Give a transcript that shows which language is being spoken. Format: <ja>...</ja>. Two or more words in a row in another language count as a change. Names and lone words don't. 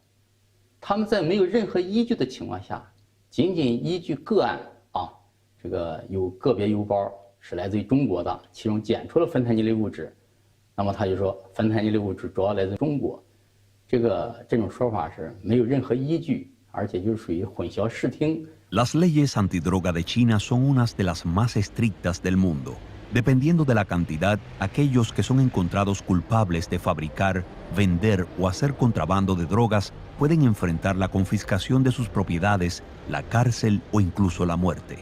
<zh>他们在没有任何依据的情况下，仅仅依据个案啊，这个有个别邮包是来自于中国的，其中检出了芬太尼类物质，那么他就说芬太尼类物质主要来自中国。这种说法是没有任何依据，而且就是属于混淆视听。</zh> <es>Las leyes antidroga de China son unas de las más estrictas del mundo. Dependiendo de la cantidad, aquellos que son encontrados culpables de fabricar, vender o hacer contrabando de drogas pueden enfrentar la confiscación de sus propiedades, la cárcel o incluso la muerte.</es>